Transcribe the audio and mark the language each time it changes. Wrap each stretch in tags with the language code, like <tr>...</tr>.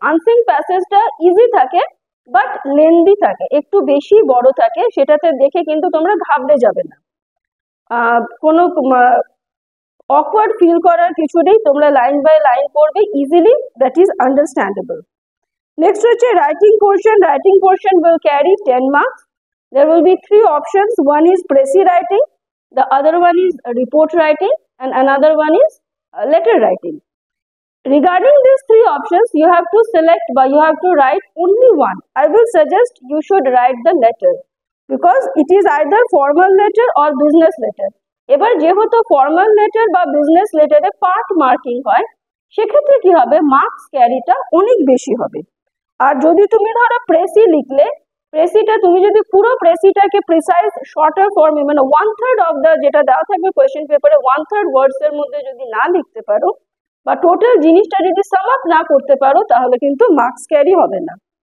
<bn>Unseen প্যাসেজটা easy থাকে but lengthy থাকে, একটু বেশি বড় থাকে, সেটাতে দেখে কিন্তু তোমরা ঘাবড়ে যাবে না, কোনো অকওয়ার্ড ফিল করার কিছু নেই, তোমরা লাইন বাই লাইন পড়বে easily,</bn> <en>That is understandable. Next হচ্ছে writing portion. Writing portion will carry 10 marks. There will be 3 options. One is précis writing, the other one is report writing, and another one is letter writing. Regarding these 3 options, you have to select, but you have to write only one. I will suggest you should write the letter because it is either formal letter or business letter.</en> <bn>এবার যেহেতু formal letter বা business লেটারে part marking হয়, সেক্ষেত্রে কি হবে, marks ক্যারিটা অনেক বেশি হবে। আর যদি তুমি ধরো প্রেসি লিখলে, প্রেসিটা তুমি যদি পুরো প্রেসিটাকে প্রিসাইজ শর্টার ফর্মে, মানে 1/3 অফ দ্য যেটা দেওয়া থাকবে কোয়েশ্চেন পেপারে 1/3 ওয়ার্ডস এর মধ্যে যদি না লিখতে পারো বা টোটাল জিনিসটা যদি সাম আপ না করতে পারো, তাহলে কিন্তু মার্কস ক্যারি হবে না।</bn>